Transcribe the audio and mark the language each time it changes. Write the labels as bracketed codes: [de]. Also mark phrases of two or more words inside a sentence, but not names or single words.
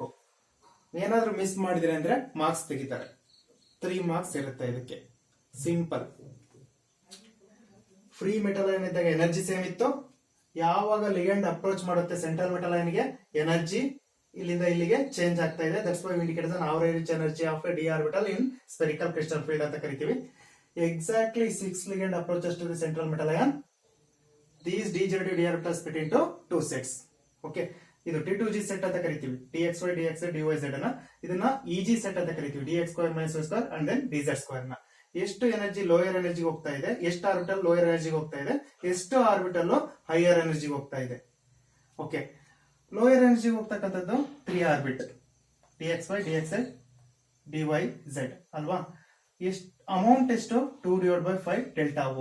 [kn] ಏನಾದ್ರೂ ಮಿಸ್ ಮಾಡಿದ್ರೆ ಅಂದ್ರೆ ಮಾರ್ಕ್ಸ್ ತೆಗಿತಾರೆ. 3 marks ಇರುತ್ತೆ ಇದಕ್ಕೆ. ಸಿಂಪಲ್. [en] free metal ion [kn] ಇದ್ದಾಗ [en] energy same [kn] ಇತ್ತು. ಯಾವಾಗ [en] ligand approach [kn] ಮಾಡುತ್ತೆ [en] central metal ion [kn] ಗೆ, ಎನರ್ಜಿ ಇಲ್ಲಿಂದ ಇಲ್ಲಿಗೆ ಚೇಂಜ್ ಆಗ್ತಾ ಇದೆ. [en] that's why indicate as an average energy of a d orbital in spherical crystal field [kn] ಅಂತ ಕರಿತೀವಿ. [en] ಎಕ್ಸಾಕ್ಟ್ಲಿ 6 ligand approaches to the central metal ion. These degenerative d orbitals split into 2 sets. [kn] ಓಕೆ, ಇದು T2G ಸೆಟ್ ಅಂತ ಕರಿತೀವಿ. dxy, dxz, dyz ಅನ್ನ ಇದನ್ನ EG ಸೆಟ್ ಅಂತ ಕರಿತೀವಿ. [en] dx square minus y square and then dz square ನ. [kn] ಎಷ್ಟು [en] energy lower energy [kn] ಹೋಗ್ತಾ ಇದೆ, ಎಷ್ಟು [en] orbital lower energy [kn] ಹೋಗ್ತಾ ಇದೆ, ಎಷ್ಟು [en] orbital higher energy [kn] ಹೋಗ್ತಾ ಇದೆ. ಓಕೆ, [en] lower energy [kn] ಹೋಗ್ತಕ್ಕಂಥದ್ದು 3 ಆರ್ಬಿಟ್, dxy, dxz, dyz ಅಲ್ವಾ. ಎಷ್ಟು ಅಮೌಂಟ್ ಎಷ್ಟು? 2/5 ಡೆಲ್ಟಾ O.